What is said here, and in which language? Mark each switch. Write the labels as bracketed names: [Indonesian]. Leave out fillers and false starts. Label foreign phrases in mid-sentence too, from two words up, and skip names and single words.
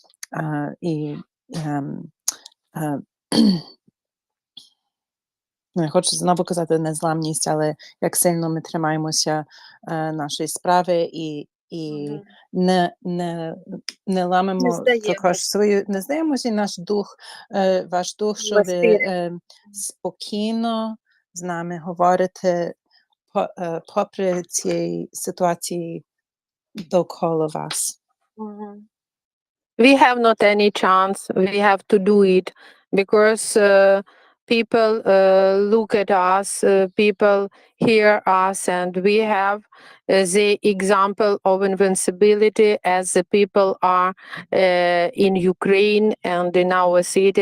[Ukrainian] не хочу знову казати незламність, але як сильно ми тримаємося нашої справи і не ламимо також свою, не здаємося наш дух, ваш дух, що ви спокійно з нами говорите попри цієї ситуації довкола вас. [English] We have not any chance. We have to do it because people look at us, people hear us, and we have the example of invincibility as the people are in Ukraine and in our city.